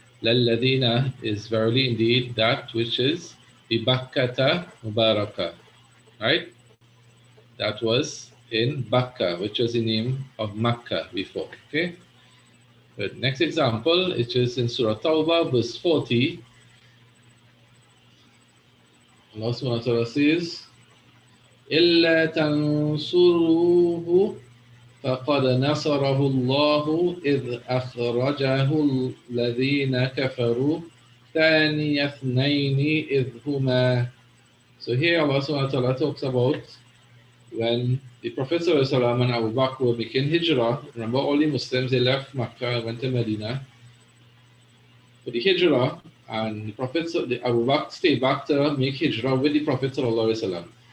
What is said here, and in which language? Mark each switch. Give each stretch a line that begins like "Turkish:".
English: Lalladina is verily indeed that which is
Arabic: bibakkata mubaraka.
English: Right? That was in Bakka, which was the name of Makkah before. Okay? The next example, which is in Surah Tawbah, verse 40. Allah subhanahu wa ta'ala says,
Arabic: إِلَّا تَنْصُرُوهُ فَقَدْ نَصَرَهُ اللَّهُ إِذْ أَخْرَجَهُ الَّذِينَ كَفَرُوا ثَانِيَ اثْنَيْنِ إِذْ هُمَا.
English: So here Allah subhanahu wa ta'ala talks about when the Prophet ﷺ and Abu Bakr were making hijrah. Remember, all the Muslims, they left Makkah and went to Medina for the hijrah, and the Prophet, Abu Bakr stayed back to make hijrah with the Prophet ﷺ.